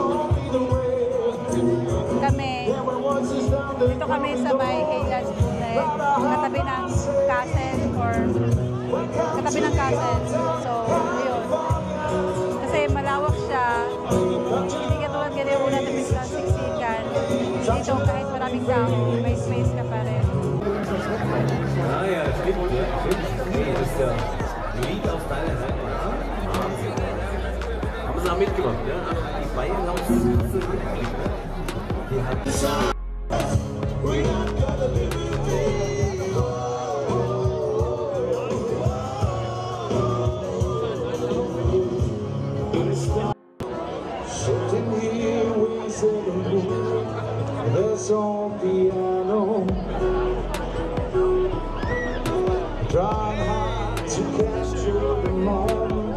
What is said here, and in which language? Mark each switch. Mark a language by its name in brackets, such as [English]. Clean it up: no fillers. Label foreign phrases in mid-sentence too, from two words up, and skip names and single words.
[Filipino] Dito kami sa may Haylands Pune, katabi ng castle or katabi ng castle. So, ayun. Kasi malawak siya. Hindi katulad ganyan muna na biglang siksikan. Dito kahit maraming tao, may space ka pa rin. [German] Ah ja, stimmt. Nee, das ist ja ein Lied auf deiner Seite. Haben sie auch mitgemacht, ja? Die Bayern haben es mitgekriegt. Die hatten... [English] Sitting here wasting a moon, there's on piano, trying hard to capture the moment.